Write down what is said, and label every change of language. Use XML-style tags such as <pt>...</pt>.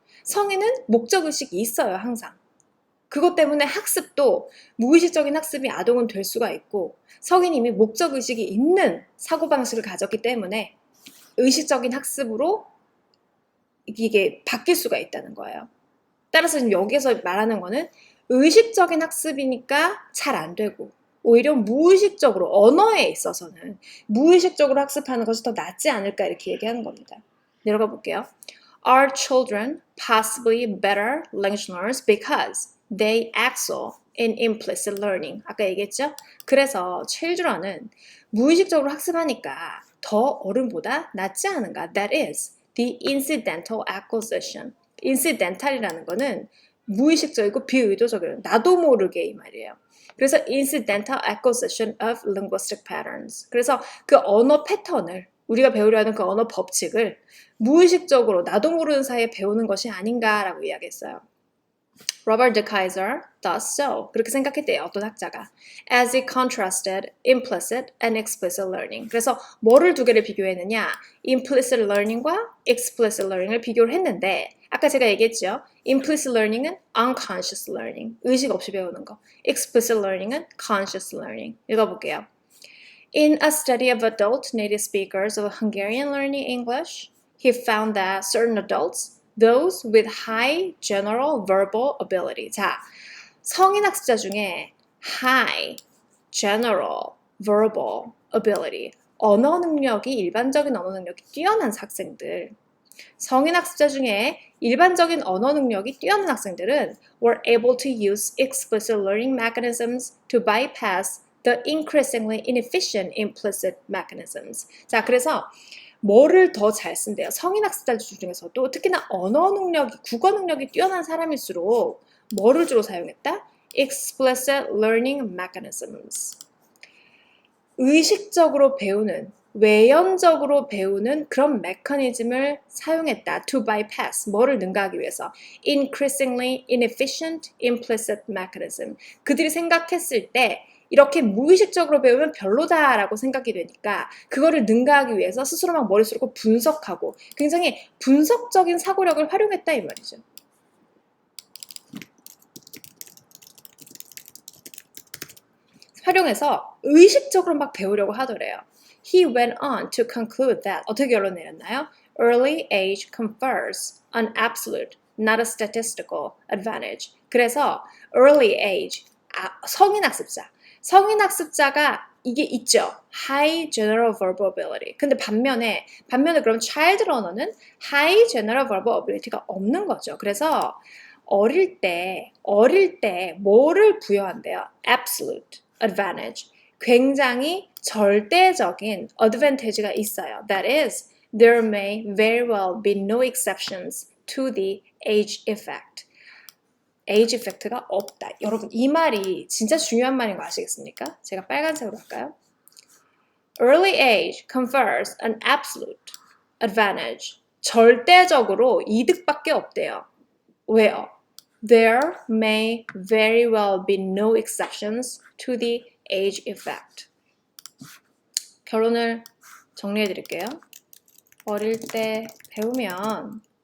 <ko>성인은 목적의식이 있어요. 항상. 그것 때문에 학습도 무의식적인 학습이 아동은 될 수가 있고 성인이 이미 목적의식이 있는 사고방식을 가졌기 때문에 의식적인 학습으로 이게 바뀔 수가 있다는 거예요. 따라서 지금 여기서 말하는 거는 의식적인 학습이니까 잘 안 되고 오히려 무의식적으로 언어에 있어서는 무의식적으로 학습하는 것이 더 낫지 않을까 이렇게 얘기하는 겁니다. 내려가 볼게요.</ko> <en>Are children possibly better language learners because they excel in implicit learning.</en> <ko>아까 얘기했죠? 그래서</ko> <en>children</en> <ko>은 무의식적으로 학습하니까 더 어른보다 낫지 않은가?</ko> <en>That is the incidental acquisition.</en> <ko>incidental이라는 거는 무의식적이고 비의도적이에요. 나도 모르게 이 말이에요. 그래서</ko> <en>incidental acquisition of linguistic patterns.</en> <ko>그래서 그 언어 패턴을 우리가 배우려 하는 그 언어 법칙을 무의식적으로 나도 모르는 사이에 배우는 것이 아닌가라고 이야기했어요.</ko> <en>Robert de Keyser thus so.</en> <ko>그렇게 생각했대요. 어떤 학자가.</ko> <en>As it contrasted implicit and explicit learning.</en> <ko>그래서 뭐를 두 개를 비교했느냐?</ko> <en>implicit learning</en> <ko>과</ko> <en>explicit learning</en> <ko>을 비교를 했는데 아까 제가 얘기했죠.</ko> <en>implicit learning</en> <ko>은</ko> <en>unconscious learning.</en> <ko>의식 없이 배우는 거.</ko> <en>explicit learning</en> <ko>은</ko> <en>conscious learning.</en> <ko>읽어볼게요.</ko> <en>In a study of adult native speakers of Hungarian learning English, he found that certain adults, those with high general verbal ability.</en> <ko>자, 성인 학습자 중에</ko> <en>high general verbal ability,</en> <ko>언어 능력이 일반적인 언어 능력이 뛰어난 학생들. 성인 학습자 중에 일반적인 언어 능력이 뛰어난 학생들은</ko> <en>were able to use explicit learning mechanisms to bypass the increasingly inefficient implicit mechanisms.</en> <ko>자, 그래서 뭐를 더 잘 쓴대요? 성인 학습자들 중에서도 특히나 언어 능력이, 국어 능력이 뛰어난 사람일수록 뭐를 주로 사용했다?</ko> <en>explicit learning mechanisms.</en> <ko>의식적으로 배우는, 외연적으로 배우는 그런 메커니즘을 사용했다.</ko> <en>to bypass,</en> <ko>뭐를 능가하기 위해서.</ko> <en>increasingly inefficient implicit mechanism.</en> <ko>그들이 생각했을 때 이렇게 무의식적으로 배우면 별로다라고 생각이 되니까 그거를 능가하기 위해서 스스로 막 머릿속으로 분석하고 굉장히 분석적인 사고력을 활용했다 이 말이죠. 활용해서 의식적으로 막 배우려고 하더래요.</ko> <en>He went on to conclude that</en> <ko>어떻게 결론 내렸나요?</ko> <en>Early age confers an absolute, not a statistical advantage.</en> <ko>그래서 early age, 성인 학습자가 이게 있죠.</ko> <en>High general verbal ability.</en> <ko>근데 반면에 그럼</ko> <en>child learner</en> <ko>는</ko> <en>high general verbal ability</en> <ko>가 없는 거죠. 그래서 어릴 때 뭐를 부여한대요?</ko> <en>Absolute advantage.</en> <ko>굉장히 절대적인 advantage가 있어요.</ko> <en>That is, there may very well be no exceptions to the age effect. age effect</en> <ko>가 없다. 여러분 이 말이 진짜 중요한 말인 거 아시겠습니까? 제가 빨간색으로 할까요?</ko> <en>Early age confers an absolute advantage.</en> <ko>절대적으로 이득밖에 없대요. 왜요?</ko> <en>There may very well be no exceptions to the age effect.</en> <ko>결론을 정리해 드릴게요. 어릴 때 배우면요.</ko>